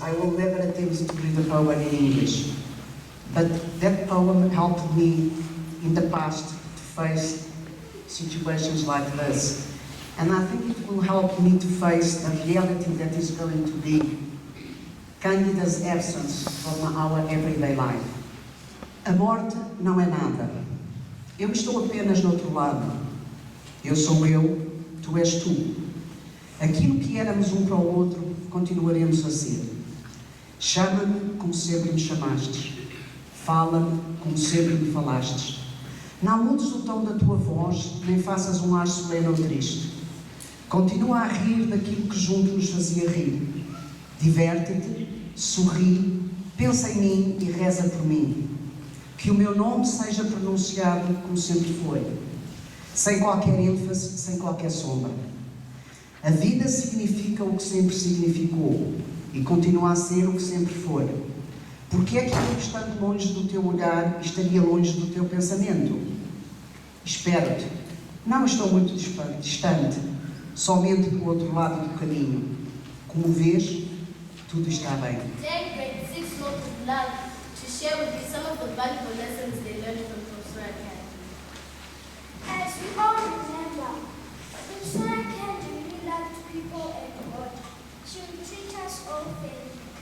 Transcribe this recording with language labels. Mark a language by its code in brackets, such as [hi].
[en] I will never attempt to read the poem in English. But that poem helped me in the past to face situations like this. And I think it will help me to face the reality that is going to be Candida's absence from our everyday life. [pt] A morte não é nada. Eu estou apenas no outro lado. Eu sou eu, tu és tu. Aquilo que éramos um para o outro, continuaremos a ser. Chama-me como sempre me chamastes. Fala-me como sempre me falastes. Não mudes o tom da tua voz, nem faças um ar solene ou triste. Continua a rir daquilo que junto nos fazia rir. Diverte-te, sorri, pensa em mim e reza por mim. Que o meu nome seja pronunciado como sempre foi. Sem qualquer ênfase, sem qualquer sombra. A vida significa o que sempre significou e continua a ser o que sempre for. Porque é que eu, estando longe do teu olhar, estaria longe do teu pensamento? Espero-te. Não estou muito distante, somente do outro lado do caminho. Como vês, tudo está bem. [en] Take great 6 loads of blood to to share with you some of the valuable lessons they learned from Professor Candy. As we all remember, Professor Candy really loved people and God. She would treat us all fairly.